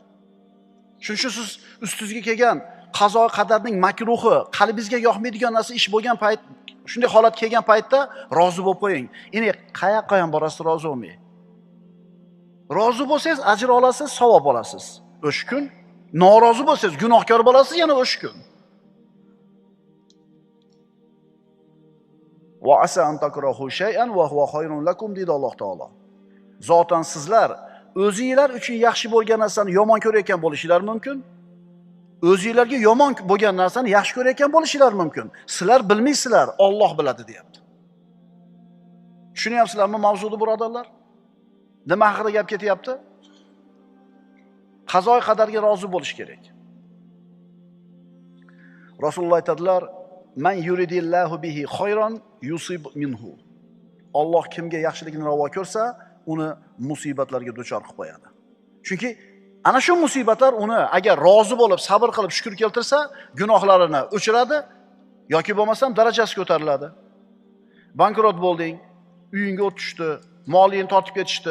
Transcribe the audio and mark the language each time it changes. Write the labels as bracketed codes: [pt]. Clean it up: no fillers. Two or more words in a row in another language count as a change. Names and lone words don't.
[uz] Shuning uchun siz ustingizga kelgan qazo qadarning makruhi, qalbingizga yoqmaydigan narsa ish bo'lgan payt, shunday holat kelgan paytda rozi bo'lib qo'ying. Endi qayoqqa ham borasiz rozi bo'lmay. Rozi bo'lsangiz ajr olasiz, savob olasiz. O'sha kun norozi bo'lsangiz gunohkor bo'lasiz yana o'sha kun. [ar] وعسى أن تكرهوا شيئا وهو خير لكم [uz] deydi Alloh taolo. Zotan sizlar o'zingizlar uchun yaxshi bo'lgan narsani yomon ko'rayotgan bo'lishinglar mumkin. O'zingizlarga yomon bo'lgan narsani yaxshi ko'rayotgan bo'lishinglar mumkin. Sizlar bilmaysizlar, Alloh biladi deyapti. Tushunyapsizlarmi mavzuni birodarlar? Nima haqida gap ketyapti? Qazo qadarga rozi bo'lish kerak. Rasululloh aytadilar: [ar] "من يرد الله به خيرا يصب منه." [uz] Alloh kimga yaxshilikni ravo ko'rsa, uni musibatlarga duchor qilib qo'yadi. Chunki ana shu musibatlar uni agar rozi bo'lib, sabr qilib, shukr keltirsa, gunohlarini o'chiradi yoki bo'lmasam darajasi ko'tariladi. Bankrot bo'lding, uyingga o't tushdi, molingni tortib ketishdi.